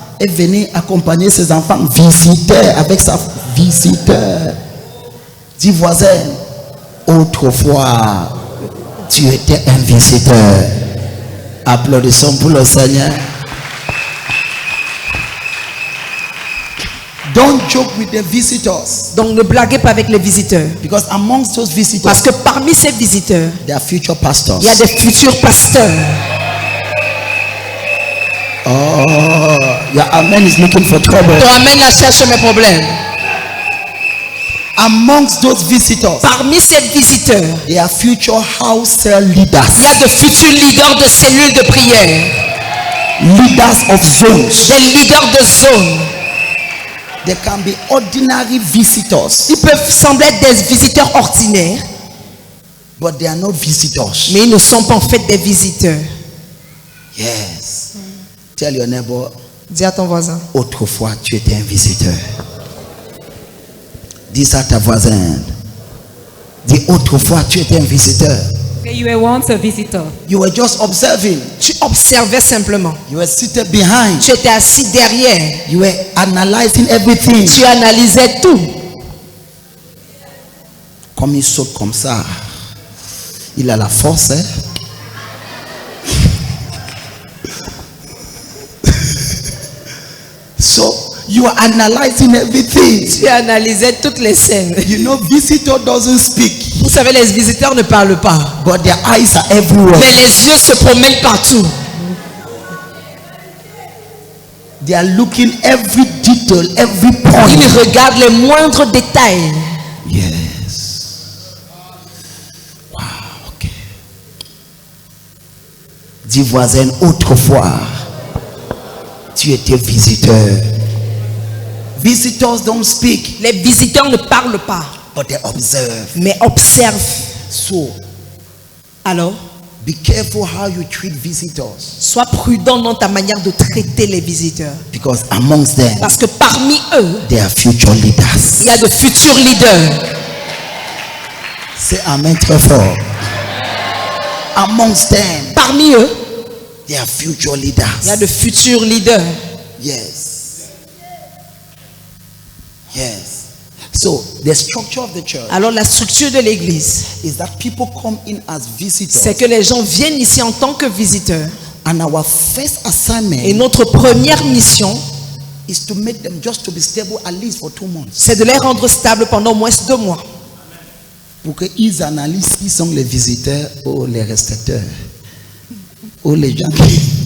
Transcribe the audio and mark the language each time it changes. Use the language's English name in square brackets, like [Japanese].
[French] Elle venait accompagner ses enfants visiteurs avec sa visiteur. Dis voisin, autrefois tu étais un visiteur. Applaudissons pour le Seigneur. [English] Don't joke with the visitors. [French] Donc ne blaguez pas avec les visiteurs. [English] Because amongst those visitors, [French] Parce que parmi ces visiteurs, [English] there are future pastors. [French] il y a des futurs pasteurs. [English] Oh, your amen is looking for trouble. [French] Ton amen la cherche mes problèmes. [English] Amongst those visitors, [French] Parmi ces visiteurs, [English] there are future house cell leaders. [French] il y a de futurs leaders de cellules de prière. [English] Leaders of zones. [French] Des leaders de zone. [English] They can be ordinary visitors, [French] Ils peuvent sembler être des visiteurs ordinaires, [English] but they are not visitors. [French] mais ils ne sont pas en fait des visiteurs. [English] Yes. Tell your neighbor, [French] Dis à ton voisin. autrefois tu étais un visiteur. Dis ça à ta voisine. Dis autrefois tu étais un visiteur. [English] Okay, you were once a visitor. You were just observing. [French] Tu observais simplement. [English] You were seated behind. [French] Tu étais assis derrière. [English] You were analyzing everything. [French] Tu analysais tout. Comme il saute comme ça, il a la force. Hein? [English] So you are analyzing everything. [French] Tu analysais toutes les scènes. [English] You know, visitor doesn't speak, [French] Vous savez, les visiteurs ne parlent pas. [English] but their eyes are everywhere. [French] Mais les yeux se promènent partout. [English] They are looking every detail, every point. [French] Ils regardent les moindres détails. [English] Yes. Wow, ok. [French] Dis voisin, autrefois, tu étais visiteur. [English] Visitors don't speak, [French] Les visiteurs ne parlent pas, [English] but they observe. [French] mais observent. [English] So, [French] Alors, [English] be careful how you treat visitors, [French] sois prudent dans ta manière de traiter les visiteurs. [English] because amongst them, [French] Parce que parmi eux, [English] they are future leaders. [French] il y a de futurs leaders. [English] Say amen [French] très fort. [English] Amongst them, [French] Parmi eux, [English] they are future [French] il y a [English] leaders. [French] de futurs leaders. [English] Yes. Yes. So, the structure of the church [French] Alors la structure de l'église, [English] is that people come in as visitors, [French] c'est que les gens viennent ici en tant que visiteurs. [English] and our first [French] Et [English] assignment [French] notre première mission, [English] is to make them just to be stable at least for 2 months. [French] c'est de les rendre stables pendant au moins 2 mois. Pour qu'ils analysent qui sont les visiteurs ou les restaurateurs ou les gens qui.